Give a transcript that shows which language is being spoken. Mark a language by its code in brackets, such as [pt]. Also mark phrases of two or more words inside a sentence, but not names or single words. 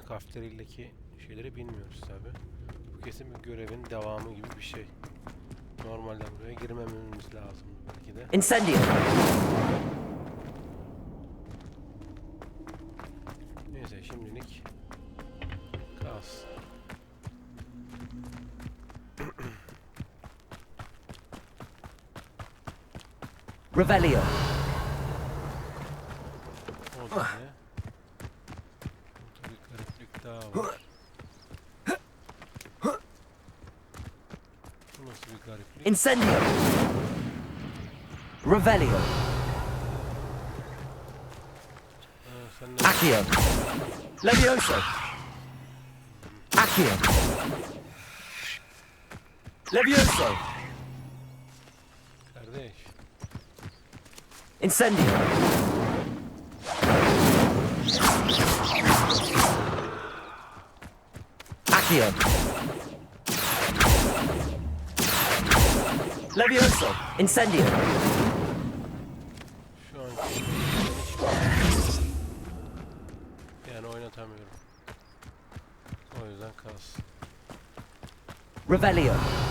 [tr] defterindeki şeyleri bilmiyoruz tabi. Bu kesin bir görevin devamı gibi bir şey. Normalde buraya girmememiz lazım belki de. Incendio. Neyse şimdilik kalsın. Revelio. O da ne? Burada bir gariplik daha var. Bu nasıl bir gariplik? Incendio. Revelio. Accio. Levioso. Accio. Levioso. Kardeş. Incendio. Accio. Levioso. Incendio. Şu an yani oynatamıyorum. O yüzden kalsın. Revelio.